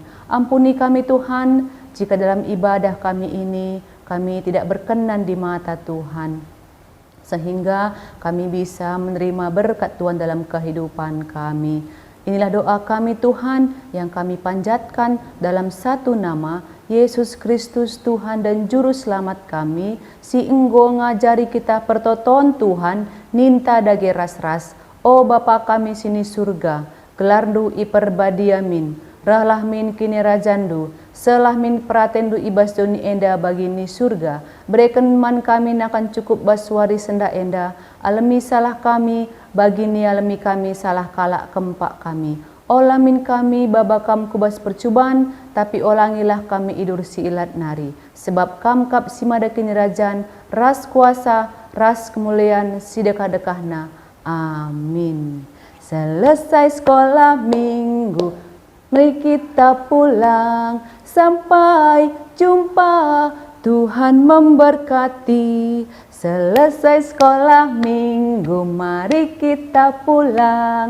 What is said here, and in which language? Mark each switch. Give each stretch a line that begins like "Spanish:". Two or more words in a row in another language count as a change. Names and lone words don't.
Indonesian: Ampuni kami Tuhan, jika dalam ibadah kami ini kami tidak berkenan di mata Tuhan, sehingga kami bisa menerima berkat Tuhan dalam kehidupan kami. Inilah doa kami Tuhan yang kami panjatkan dalam satu nama, Yesus Kristus Tuhan dan Juru Selamat kami,
Batak Karo: si Enggo ngajari kita pertoton Tuhan, ninta dage ras-ras, o Bapa kami sini surga, gelardu iperbadiamin, rahlah min kini rajandu, selah min pratendu ibas doni enda bagini surga, berikan man kami nakan cukup baswari senda enda, alami salah kami, bagini alami kami salah kalak kempak kami. Olamin kami babakam kubas percubaan, tapi olangilah kami idur si ilat nari. Sebab kamkap si madakini rajan, ras kuasa, ras kemuliaan, si dekah-dekahna. Amin.
Indonesian: Selesai sekolah minggu, mari kita pulang. Sampai jumpa, Tuhan memberkati. Selesai sekolah minggu, mari kita pulang.